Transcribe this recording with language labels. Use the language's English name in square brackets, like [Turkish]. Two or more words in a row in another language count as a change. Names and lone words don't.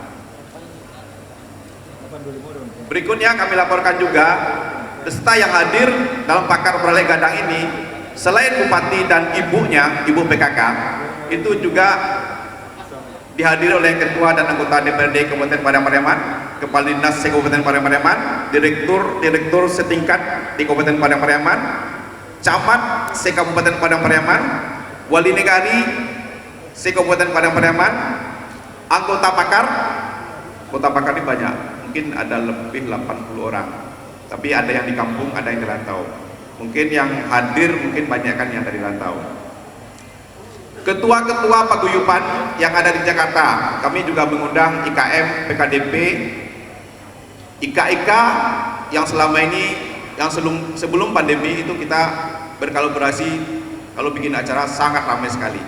[Indonesian] Berikutnya kami laporkan juga, peserta yang hadir dalam Pakar Baralek Gadang ini, selain Bupati dan ibunya, Ibu PKK, itu juga dihadiri oleh Ketua dan anggota DPRD Kabupaten Padang Pariaman, Kepala Dinas Kabupaten Padang Pariaman, Direktur setingkat di Kabupaten Padang Pariaman, Camat se-Kabupaten Padang Pariaman, Wali Negari se-Kabupaten Padang Pariaman, anggota pakar. Anggota pakar ini banyak, mungkin ada lebih 80 orang, tapi ada yang di kampung, ada yang di rantau. Mungkin yang hadir mungkin banyak kan yang dari rantau. Ketua-ketua paguyuban yang ada di Jakarta, kami juga mengundang IKM, PKDP, IKIK yang selama ini, yang sebelum pandemi itu kita berkolaborasi, kalau bikin acara sangat ramai sekali.